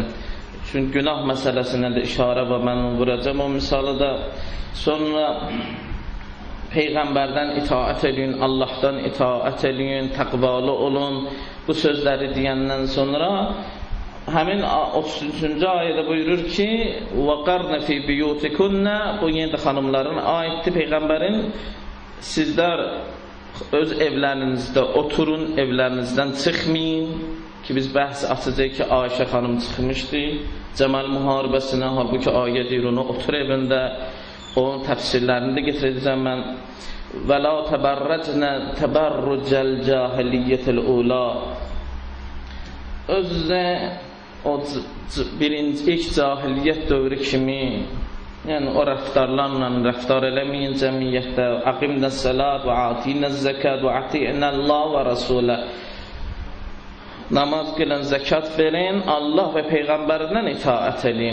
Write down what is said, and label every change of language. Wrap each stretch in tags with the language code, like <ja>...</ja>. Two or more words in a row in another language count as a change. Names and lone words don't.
<az>Çünki günah məsələsinə də işarə var, mən onu vuracam. O misalı da sonra Peyğəmbərdən itaət edin, Allahdan itaət edin, təqvalı olun. Bu sözləri deyəndən sonra həmin 33-cü ayədə buyurur ki,</az> <ar>وَقَرْنَ فِي بِيُوتِكُنَّ</ar> <az>Bu yenə də xanımların aiddir Peyğəmbərin. Sizlər öz evlərinizdə oturun, evlərinizdən çıxmayın. Ki biz bəhs açacaq ki, Ayşə xanım çıxmışdı Cəməl müharibəsinə, halbuki ayə deyir onu otur evində. Onun təfsirlərini də getirəcəm mən.</az> <ar>وَلَا تَبَرَّجْنَ تَبَرُّجَ الْجَاهِلِيَّةِ الْأُولَى</ar> <az>Özdə o ilk cahiliyyət dövrü kimi, yəni o rəftarlarla rəftar eləməyin cəmiyyətdə.</az> <ar>أقمن الصلاة وآتين الزكاة وأطعن الله ورسوله</ar> <az>Namaz qilən, zəkat verin, Allah və Peyğəmbərindən itaət edin.</az>